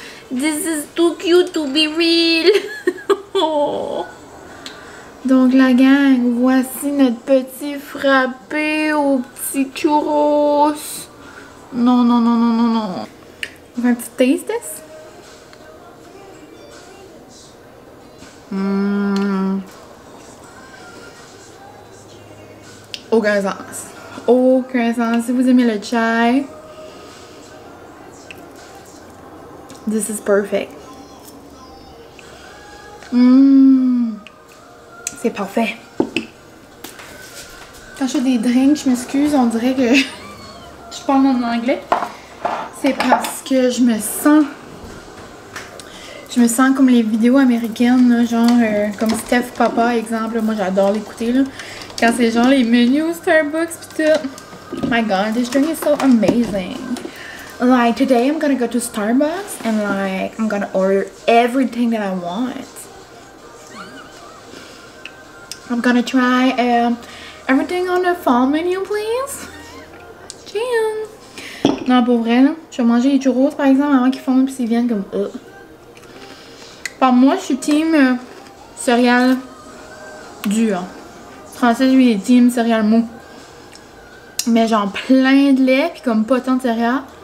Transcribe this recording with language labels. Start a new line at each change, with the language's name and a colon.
English: This is too cute to be real. Oh.
French: Donc la gang, voici notre petit frappé au petit churros. Non. On va un petit taste test. Aucun sens. Aucun sens. Si vous aimez le chai,
English: this is perfect.
French: C'est parfait. Quand je fais des drinks, je m'excuse, on dirait que je parle en anglais. C'est parce que je me sens comme les vidéos américaines, là, genre comme Steph Papa, exemple. Moi, j'adore l'écouter, là. Quand c'est genre les menus Starbucks pis tout.
English: My god, this drink is so amazing. Like, today I'm gonna go to Starbucks and like, I'm gonna order everything that I want. I'm gonna try everything on the fall menu, please. Cheers!
French: Non, pour vrai, là, je vais manger les churros, par exemple, avant qu'ils fondent pis ils viennent comme... Par moi, je suis team céréales dures. Français, je suis team céréales mou. Mais genre plein de lait, puis comme pas tant de céréales.